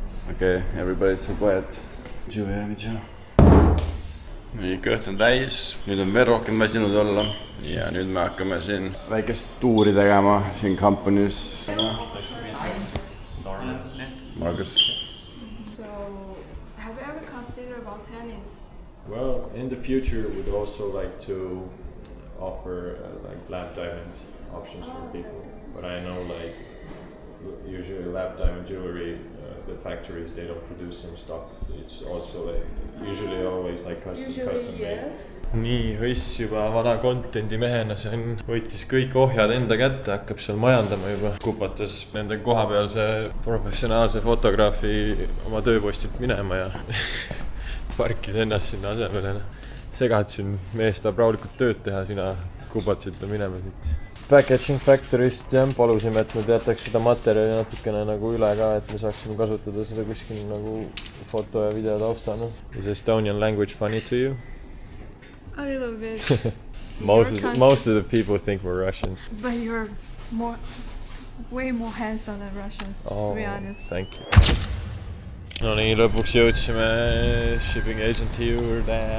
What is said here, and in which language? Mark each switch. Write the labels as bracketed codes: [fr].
[en] Okay, everybody's so quiet. Jewelry. [et] Nii, kõht on täis, nüüd on veel rohkem väsinud olla ja nüüd me hakkame siin väikest tuuri tegema siin company's. Marcus. [en] So, have you ever considered about tennis? Well, in the future, we'd also like to offer like lap diamond options for people. But I know like usually lap diamond jewelry, the factories, they don't produce in stock. It's also like usually always like custom made. Yes. [et] Nii, Hõiss juba vana contenti mehena, see on, võttis kõik ohjad enda kätte, hakkab seal majandama juba. Kupatas nende kohapealse professionaalse fotograafi oma tööpostilt minema ja parkis ennast sinna asemele. Segatsin mees tahab rahulikult tööd teha, sina kupatsid ta minema siit. Packaging Factory'st jah, palusime, et nad jätaks seda materjali natukene nagu üle ka, et me saaksime kasutada seda kuskil nagu foto ja video taustana. [en] Is Estonian language funny to you? A little bit. Most of the people think we're Russians. But you're way more handsome than Russians, to be honest. Thank you. [et] No nii, lõpuks jõudsime shipping agenti juurde.